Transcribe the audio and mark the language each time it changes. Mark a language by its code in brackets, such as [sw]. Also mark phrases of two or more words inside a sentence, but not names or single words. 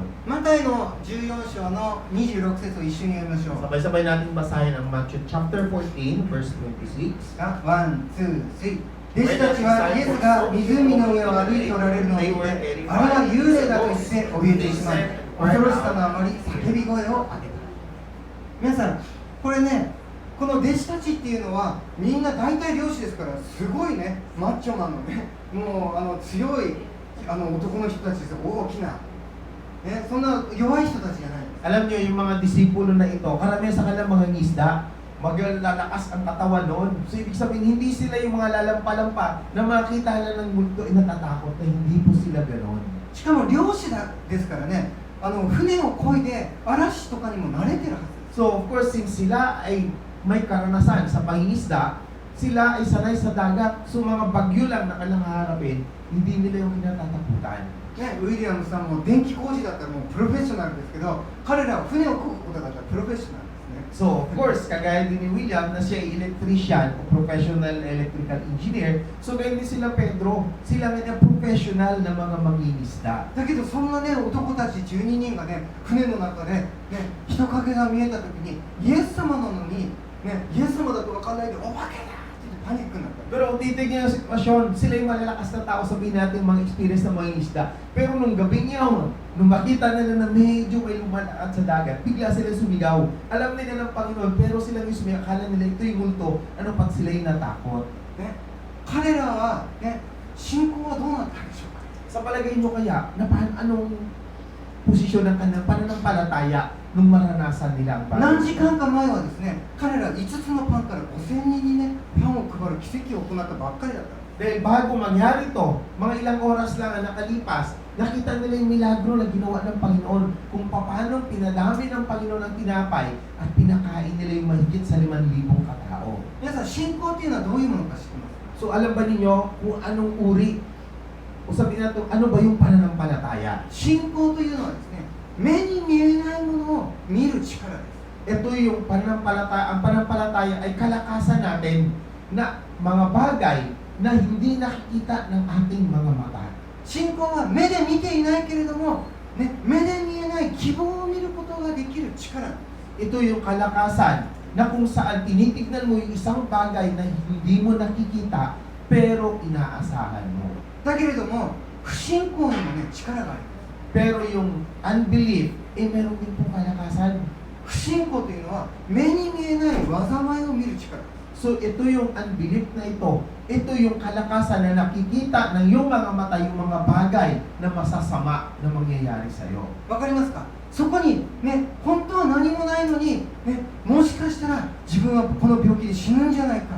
[ja] マタイの14章の26節を一緒に読みましょう。 [tl] Sabay-sabay natin basahin ang [en] Matthew chapter 14 verse 26. one, two, three. [ja] 弟子たちはイエスが湖の上を歩いておられるのを見て、あれは幽霊だと言って怯えてしまい、恐ろしさのあまり叫び声を上げた。皆さん、これね、この弟子たちっていうのはみんな大体漁師ですからすごいね、マッチョマンのね、もう強い男の人たちですよ、大きな、ね、そんな弱い人たちじゃない。 [tl] Alam niyo, yung mga disipulo na ito, karamihan sa kanila mga ngisda, maglalakas ang katawan noon. So, ibig sabihin, hindi sila yung mga lalampa-lampa na makita na ng multo ay natatakot na hindi po sila ganon. [ja] しかも漁師ですからね、船を漕いで嵐とかにも慣れてるはずです。 [tl] So, [en] of course, [tl] since sila ay may karanasan sa pangingisda, sila ay sanay sa dagat. So mga bagyo lang na kailangang haharapin, hindi nila yung kinatatakutan. [ja] ね、ウィリアムさんも電気工事だったらもうプロフェッショナルですけど、彼らは船を漕ぐことだったらプロフェッショナルですね。 [en] So, of course, [tl] kagaya din ni William na siya ay electrician o [en] professional electrical engineer. [tl] So, ganyan din sila Pedro. Sila nga na professional na mga mangingisda. [ja] だけどそんなね男たち12人がね船の中で、ね、人影が見えた時にイエス様なのに、ね、イエス様だと分かんないでお化けだって言ってパニックになった。 [tl] Pero kung titignan yung sitwasyon, sila yung malalakas na tao, sabihin natin mga experience ng mga isda. Pero nung gabing yun, nung makita nila na medyo may lumalakad sa dagat, bigla sila sumigaw. Alam nila ng Panginoon, pero sila yung sumigaw. Akala nila ito yung multo. Ano pag sila yung natakot? [ja] ね、彼らは、ね、信仰はどうなったんでしょうか。 [tl] Sa palagay nyo kaya, anong posisyon ng kanilang pananampalataya nung maranasan nila ang [ja] 何 [tl] bagay? [ja] 時間か前はですね、彼ら5つのパンから5000人にねパンを配る奇跡を行ったばっかりだった。 [tl] Dahil bago mangyari to, mga ilang oras lang ang nakalipas, nakita nila yung milagro na ginawa ng Panginoon kung paano pinadami ng Panginoon ang tinapay at pinakain nila yung mahigit sa 5,000 katao. [ja] 皆さん信仰っていうのはどういうものか知ってますか。 [tl] So alam ba ninyo kung anong uri o sabihin natin, ano ba yung pananampalataya? [ja] 信仰というのはですね、目に見えないものを見る力です。 [tl] Ito yung pananampalataya, ang pananampalataya ay kalakasan natin na mga bagay na hindi nakikita ng ating mga mata. [ja] 信仰は目で見ていないけれども、ね、目で見えない希望を見ることができる力。 [tl] Ito yung kalakasan na kung saan tinitignan mo yung isang bagay na hindi mo nakikita pero inaasahan mo. [ja] だけれども不信仰にもね力がある。 [tl] Pero yung unbelief, meron din pong kalakasan. [ja] 不信仰というのは目に見えない災いを見る力。 [tl] So ito yung unbelief na ito. Ito yung kalakasan na nakikita ng iyong mga mata, yung mga bagay na masasama na mangyayari sa iyo. [ja] わかりますか。そこにね本当は何もないのに、ね、もしかしたら自分はこの病気で死ぬんじゃないか。